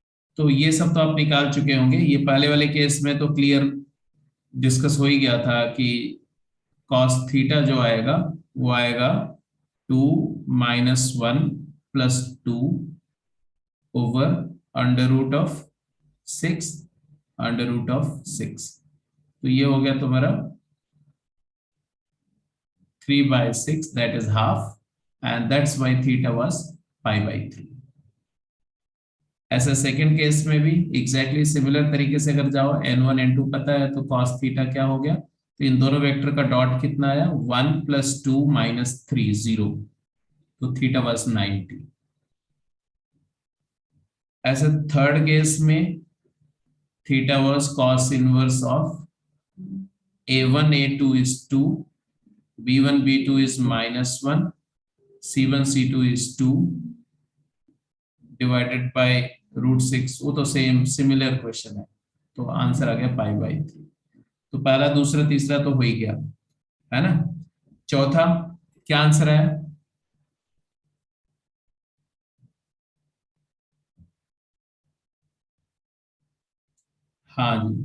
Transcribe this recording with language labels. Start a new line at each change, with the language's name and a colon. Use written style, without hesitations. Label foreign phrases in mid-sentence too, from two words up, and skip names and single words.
Hindi: तो ये सब तो आप निकाल चुके होंगे। ये पहले वाले केस में तो
English: clear discuss
Hindi: हो ही गया था कि कॉस थीटा जो आएगा वो आएगा 2 - 1 + 2 ओवर √6 √6। तो ये हो गया तुम्हारा 3/6,
English: that is half, and that's why theta was π/3।
Hindi: ऐसा सेकंड केस में भी
English: exactly similar
Hindi: तरीके से अगर जाओ, n1 n2 पता है तो cos थीटा क्या हो गया, तो इन दोनों वेक्टर का डॉट कितना आया, 1 + 2 - 3 0, तो
English: theta was 90.
Hindi: ऐसे थर्ड केस में
English: theta was cos inverse of a1 a2 is 2, b1 b2 is -1, c1 c2 is 2 divided by √6.
Hindi: वो तो
English: same similar question
Hindi: है, तो आंसर आ गया π/3। तो पहला दूसरा तीसरा तो हो ही गया, है ना। चौथा क्या आंसर है, हाँ जी।